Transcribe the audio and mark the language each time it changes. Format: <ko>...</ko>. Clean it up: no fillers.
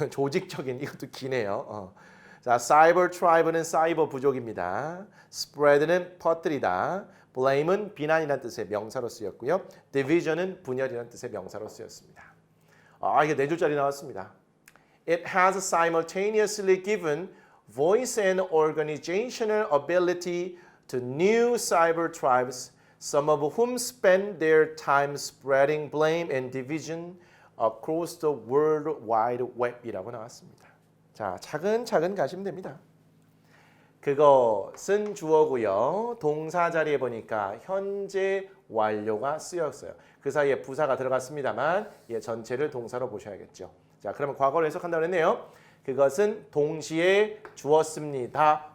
<ko>조직적인 이것도 기네요. 자, cyber tribe는 사이버 부족입니다. spread는 퍼뜨리다. blame은 비난이라는 뜻의 명사로 쓰였고요. division은 분열이라는 뜻의 명사로 쓰였습니다. 이게 4줄짜리 나왔습니다.</ko> <en>It has simultaneously given voice and organizational ability to new cyber tribes, some of whom spend their time spreading blame and division across the World Wide Web이라고 나왔습니다.</en> <ko>자, 차근차근 가시면 됩니다. 그것은 주어고요. 동사 자리에 보니까 현재 완료가 쓰였어요. 그 사이에 부사가 들어갔습니다만 전체를 동사로 보셔야겠죠. 자, 그러면 과거로 해석한다고 했네요. 그것은 동시에 주었습니다.</ko>